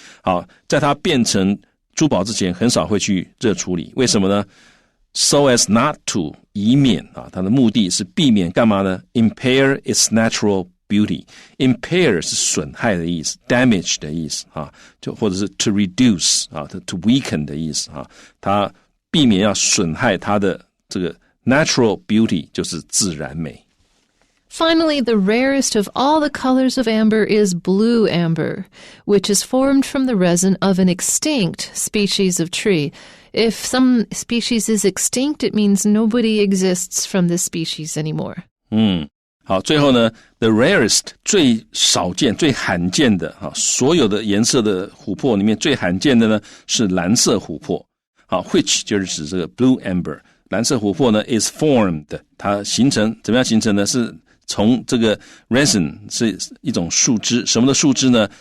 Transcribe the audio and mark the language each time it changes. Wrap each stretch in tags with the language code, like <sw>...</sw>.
<zh>好，在它变成珠宝之前，很少会去热处理，为什么呢？</zh> <en>So as not to</en> <zh>以免啊，它的目的是避免干嘛呢 ？</zh> <en>Impair its natural beauty.</en> <zh>Impair 是损害的意思 ，damage 的意思啊，就或者是</zh> <en>to reduce</en> <zh>啊 ，</zh> <en>to weaken</en> <zh>的意思啊，它避免要损害它的这个</zh> <en>natural beauty</en> <zh>就是自然美。</zh> <en>Finally, the rarest of all the colors of amber is blue amber, which is formed from the resin of an extinct species of tree. If some species is extinct, it means nobody exists from this species anymore.</en> <zh>好，最后呢 ，</zh> <en>the rarest</en> <zh>最少见、最罕见的啊，所有的颜色的琥珀里面最罕见的呢是蓝色琥珀。好 ，which 就是指这个 blue amber， 蓝色琥珀呢</zh> <en>is formed，</en> <zh>它形成怎么样形成呢？是从这个 resin 是一种树枝，什么的树枝呢？</zh>